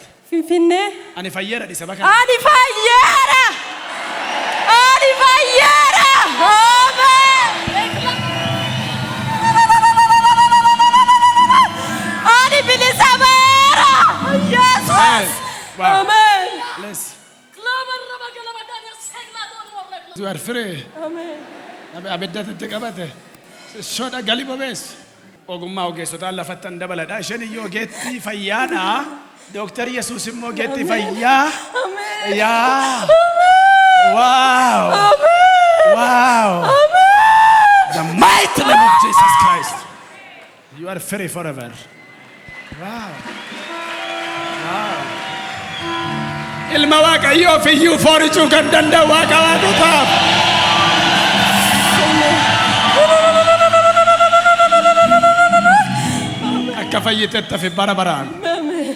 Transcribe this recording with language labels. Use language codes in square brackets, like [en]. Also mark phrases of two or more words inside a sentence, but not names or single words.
[om] Finfinnee. Ani fayyeera dhisa bakka. Ani fayyeera! Ani fayyeera! Ani bilisameera! Yesus! Amen! [en] Bless. You are free. Amen. [om] Abiddatti qabate. Shoodha galii bobeessu. Ogummaa ogeessotaan lafattan dabaladha. Isheen iyyuu ogeettii fayyaadha. Dooktar Yesuus immoo ogeettii fayyaa. Yaa. [en] Wow. Wow. The mighty name of Jesus Christ. You are free forever. Wow. Wow. [om] Ilma Waaqayyoo fiyyuu foorichuu kan danda'u Waaqa waaqotaaf. Akka fayyiteetta fi bara baraan.